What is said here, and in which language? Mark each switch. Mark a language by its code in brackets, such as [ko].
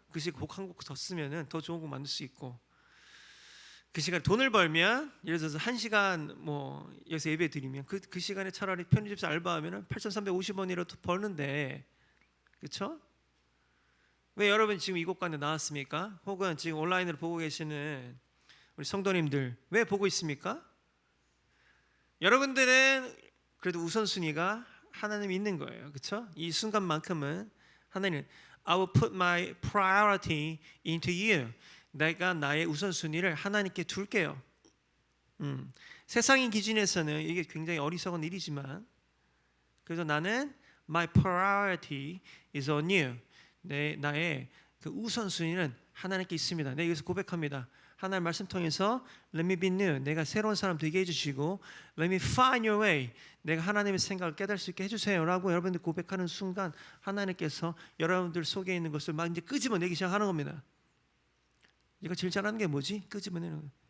[ko] 그 시간에 곡 한 곡 더 쓰면은 더 좋은 곡 만들 수 있고, 그 시간에 돈을 벌면, 예를 들어서 1시간 여기서 예배 드리면 그 시간에 차라리 편의점에서 알바하면 8,350원이라도 버는데, 그렇죠? 왜 여러분 지금 이 곳간에 나왔습니까? 혹은 지금 온라인으로 보고 계시는 우리 성도님들 왜 보고 있습니까? 여러분들은 그래도 우선순위가 하나님이 있는 거예요. 그렇죠? 이 순간만큼은 하나님, [en] I will put my priority into you. [ko] 내가 나의 우선순위를 하나님께 둘게요. 세상의 기준에서는 이게 굉장히 어리석은 일이지만, 그래서 나는 [en] my priority is on you. [ko] 나의 그 우선순위는 하나님께 있습니다. 내가 여기서 고백합니다. 하나님 말씀 통해서 [en] Let me be new. [ko] 내가 새로운 사람 되게 해주시고, [en] Let me find your way. [ko] 내가 하나님의 생각을 깨달을 수 있게 해주세요 라고 여러분들 고백하는 순간 하나님께서 여러분들 속에 있는 것을 막 이제 끄집어내기 시작하는 겁니다. 이거 제일 잘하는 게 뭐지? 끄집어내는 거.